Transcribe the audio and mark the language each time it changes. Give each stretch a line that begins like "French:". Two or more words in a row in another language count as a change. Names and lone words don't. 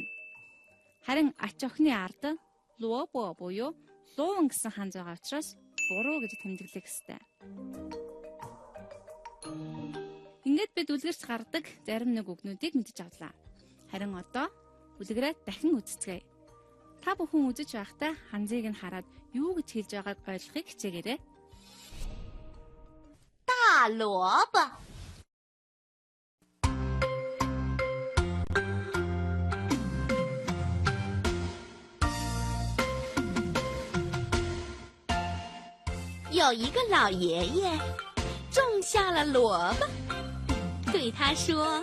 Mongolian: Харин ач охины ард луобо буюу луун гэсэн ханз байгаа учраас буруу гэж тэмдэглэх ёстой. Ингээд бид үлгэрч гардаг зарим нэг үгнүүдийг мэдэж авлаа. Харин одоо үлгэрээ дахин үзцгээе. Та бүхэн үзэж байхдаа ханзыг нь хараад юу гэж хэлж байгааг ойлгохыг хичээгээрэй.
Chinese: 大萝卜， 有一个老爷爷种下了萝卜，对他说：“